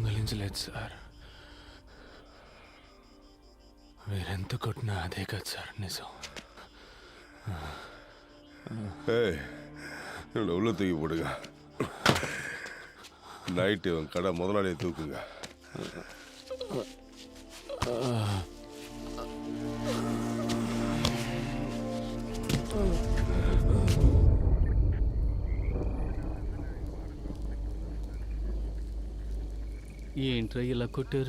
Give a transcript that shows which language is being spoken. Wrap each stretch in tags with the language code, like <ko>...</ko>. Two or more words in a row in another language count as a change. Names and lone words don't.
<te>తప్పించలేదు సార్. మీరెంత కొట్టినా అదే కదా సార్ నిజం.</te> <ta>ஏய் என்னோட உள்ள தூக்கி போடுங்க. நைட்டு இவன் கடை முதலாளியை தூக்குங்க.</ta> <te>ఏంట్రా ఇలా కొట్టారు?</te>